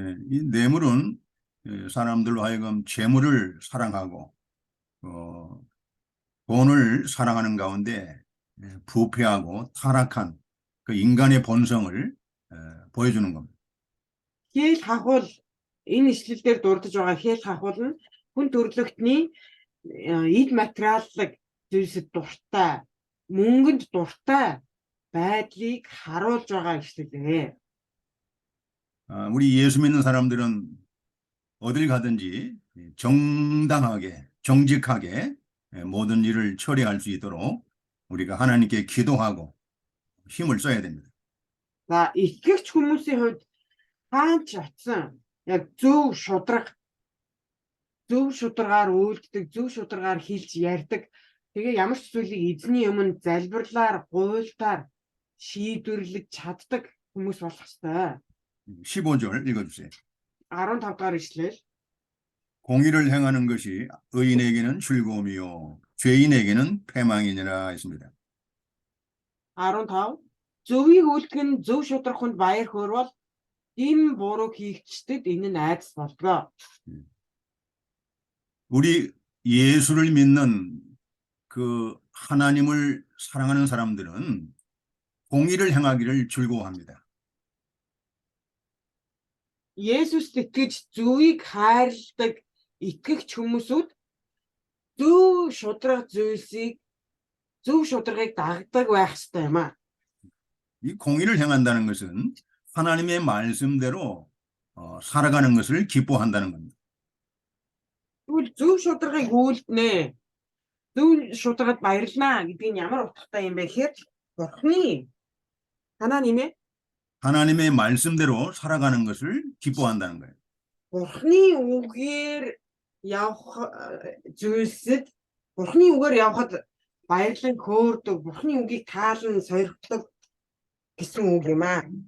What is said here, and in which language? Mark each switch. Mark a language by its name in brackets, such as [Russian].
[Korean] 이 뇌물은 사람들로 하여금 재물을 사랑하고 돈을 사랑하는 가운데 부패하고 타락한 그 인간의 본성을 보여주는 겁니다. [Mongolian] Хэл хахуул энэ ишлэлээр дурдж байгаа хэл хахуул нь хүн төрлөختний эд материаллык зүйлсэд дуртай, мөнгөнд дуртай байдлыг харуулж байгаа ишлэлээ. [Korean] 우리 예수 믿는 사람들은 어딜 가든지 정당하게, 정직하게 모든 일을 처리할 수 있도록 우리가 하나님께 기도하고 힘을 써야 됩니다. [Mongolian] За итгэгч хүмүүсийн хувьд хаанч очсон яг зөв шударгаар үйлддэг, зөв шударгаар хэлж ярьдаг. Тэгээ ямар ч зүйлийг эзний өмнө залбирлаар, гуйлтаар шийдвэрлэж чаддаг хүмүүс болох ёстой. [Korean] 15절 읽어주세요. [Mongolian] 15 дугаар ишлэл. [Korean] 공의를 행하는 것이 의인에게는 즐거움이요 죄인에게는 패망이니라 했습니다. [Mongolian] 15 зөвийг үйлдэх нь зөв шударх хүнд баяр хөөрвөл ийм буруу хийгчдэд энэ нь айдас болдгоо. [Korean] 우리 예수를 믿는 그 하나님을 사랑하는 사람들은 공의를 행하기를 즐거워합니다. [Mongolian] Есүст итгэж зөвийг хайрладаг итгэгч хүмүүсүүд зөв шударга зүйлсийг зөв шударгыг дагдаг байх хэрэгтэй юм аа. 이 공의를 행한다는 것은 하나님의 말씀대로 살아가는 것을 기뻐한다는 겁니다. Тэгвэл зөв шударгыг үйлдэнэ. Зөв шударгад баярлнаа гэдэг нь ямар утгатай юм бэ гэхээр Бурхны [Korean] 하나님의 하나님의 말씀대로 살아가는 것을 기뻐한다는 거예요. [Mongolian] Бурхны үгээр явах зүйлсэд Бурхны үгээр явхад баярлан хөөрдөг, Бурхны үгийг таалан сойрхдаг гэсэн үг юм аа.